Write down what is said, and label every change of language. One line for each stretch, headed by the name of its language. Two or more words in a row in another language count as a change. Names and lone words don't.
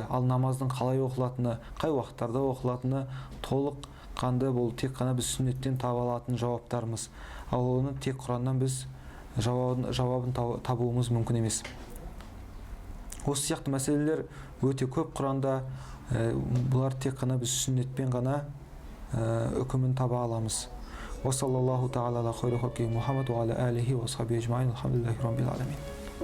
Kazakh: Ал намаздың қалай оқылатыны, қай уақыттарда оқылатыны толық қанды, бұл тек қана біз сүннеттен таба алатын жауаптарымыз. Ал оны тек Құраннан біз жауабын табуымыз мүмкін емес. Осы сияқты мәселелер өте көп Құранда. Бұлар тек қана біз сүннетпен ғана үкімін таба аламыз.
Arabic: وصلى الله تعالى على خير خلقه محمد وعلى آله وصحبه أجمعين. الحمد لله رب العالمين.